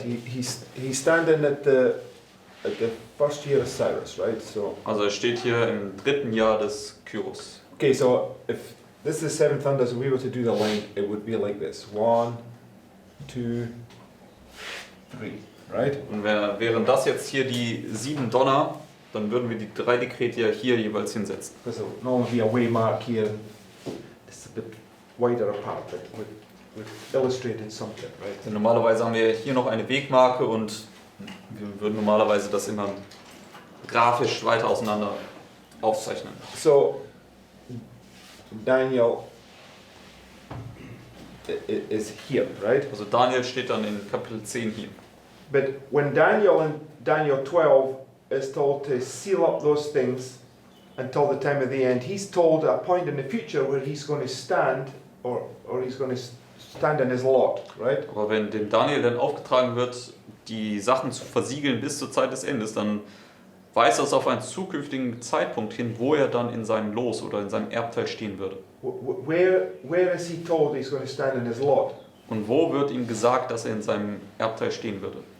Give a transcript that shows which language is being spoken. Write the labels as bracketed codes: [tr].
[en] He's standing at the first year of Cyrus, right? So. [de] Also er steht hier im 3. Jahr des Kyros. [en] Okay, so if this is the 7 thunders and we were to do the line, it would be like this: 1, 2, 3, right? [de] Und wären das jetzt hier die 7 Donner, dann würden wir die 3 Dekrete ja hier jeweils hinsetzen. [en] There's normally be a waymark here. This is a bit wider apart, but we've illustrated something, right? [de] Also normalerweise haben wir hier noch eine Wegmarke und wir würden normalerweise das immer grafisch weiter auseinander aufzeichnen. [en] So Daniel is here, right? [de] Also Daniel steht dann in Kapitel 10 hier. [en] But when Daniel in Daniel 12 is told to seal up those things until the time of the end, he's told a point in the future where he's going to stand or he's going to stand in his lot, right? [de] Aber wenn dem Daniel dann aufgetragen wird, die Sachen zu versiegeln bis zur Zeit des Endes, dann weist das auf einen zukünftigen Zeitpunkt hin, wo er dann in seinem Los oder in seinem Erbteil stehen würde. [en] Where is he told he's going to stand in his lot? [de] Und wo wird ihm gesagt, dass er in seinem Erbteil stehen würde?